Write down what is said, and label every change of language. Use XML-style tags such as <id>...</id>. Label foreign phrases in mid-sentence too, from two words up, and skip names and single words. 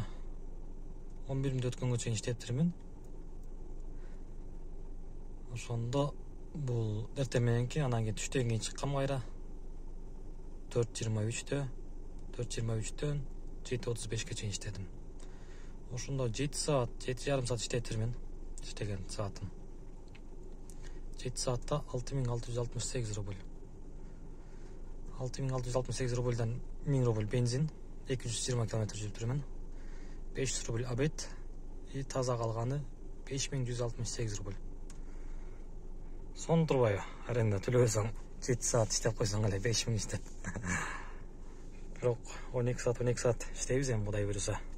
<ky>11 мүнөт өткөнгө чейин иштеттирмин. Ошондо бул эртең мененки, анан кийин түштөн кийин чыккам кайра. 4:23-төн 7:35-ке чейин иштедим. Ошондо 7 саат, 7,5 саат иштеттирмин. İştegen saatim. 7 saatte 6668 rubl. 6668 rubldan 1000 rubl benzin, 220 km жүрүп жүрмүн. 500 rubl обед, таза калганы 5168 rubl. Сон турбайбы? Аренда төлөбөсөң 7 саат иштеп койсоң эле 5000 иштеп. Бирок 12 саат иштейбиз эми Кудай буйруса.</ky>